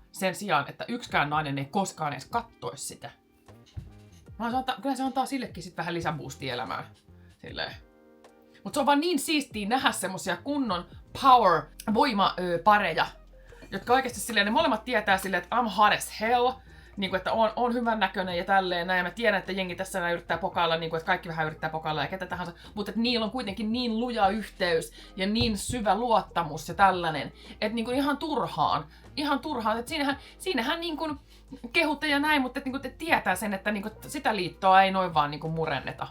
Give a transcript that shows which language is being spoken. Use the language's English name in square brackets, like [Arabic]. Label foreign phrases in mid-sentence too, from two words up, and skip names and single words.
[Finnish] Sen sijaan, että yksikään nainen ei koskaan edes kattoisi sitä. Kyllä se antaa sillekin sit vähän lisäboostia elämään. Silleen. Mut se on vaan niin siistiä nähdä semmosia kunnon voimapareja, jotka oikeasti silleen, ne molemmat tietää silleen, että [English] I'm hot as hell, [Finnish] niin kuin, että on hyvän näköinen ja tälleen näin, ja mä tiedän, että jengi tässä näin yrittää pokailla, niin kuin, että kaikki vähän yrittää pokailla ja ketä tahansa, mutta että niillä on kuitenkin niin luja yhteys ja niin syvä luottamus ja tällainen, että niin kuin ihan turhaan, että siinähän niin kuin kehutte ja näin, mutta että, niin kuin, että tietää sen, että niin kuin, sitä liittoa ei noin vaan niin kuin murenneta.